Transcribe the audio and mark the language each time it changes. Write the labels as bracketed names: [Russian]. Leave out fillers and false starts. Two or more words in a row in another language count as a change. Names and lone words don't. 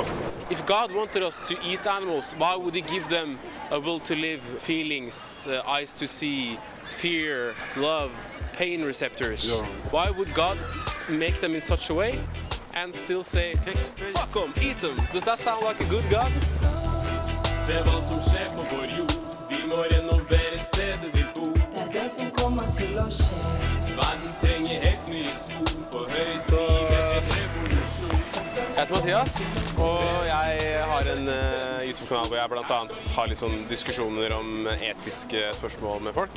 [English] If God wanted us to eat animals, why would He give them a will to live, feelings, eyes to see, fear, love, pain receptors? Yeah. Why would God make them in such a way and still say, fuck them, eat them? Does that sound like a good God? [Norwegian] Se hva som skjer på vår jord. Vi må renovere stedet vi bor. Det er det som kommer til å skje. Verden trenger helt nye spor. På høy tid med en revolusjon. Jeg heter Mathias, og jeg har en YouTube-kanal hvor jeg blant annet har litt sånn diskusjoner om etiske spørsmål med folk.